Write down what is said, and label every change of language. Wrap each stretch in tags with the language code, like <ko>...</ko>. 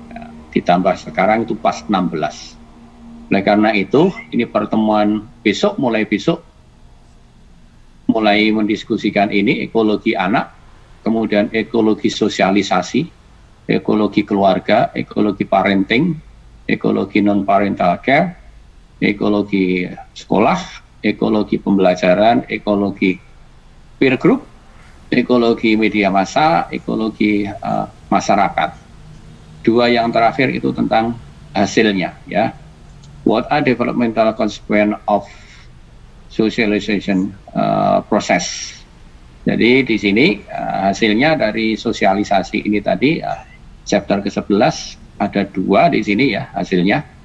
<id>Ya, ditambah sekarang itu pas 16. Oleh karena itu, ini pertemuan besok, mulai mendiskusikan ini ekologi anak, kemudian ekologi sosialisasi, ekologi keluarga, ekologi parenting, ekologi non-parental care, ekologi sekolah, ekologi pembelajaran, ekologi peer group, ekologi media massa, ekologi masyarakat. Dua yang terakhir itu tentang hasilnya ya.</id> <en>What are developmental consequences of socialization process?</en> <id>Jadi di sini hasilnya dari sosialisasi ini tadi chapter ke-11 ada 2 di sini ya hasilnya.</id>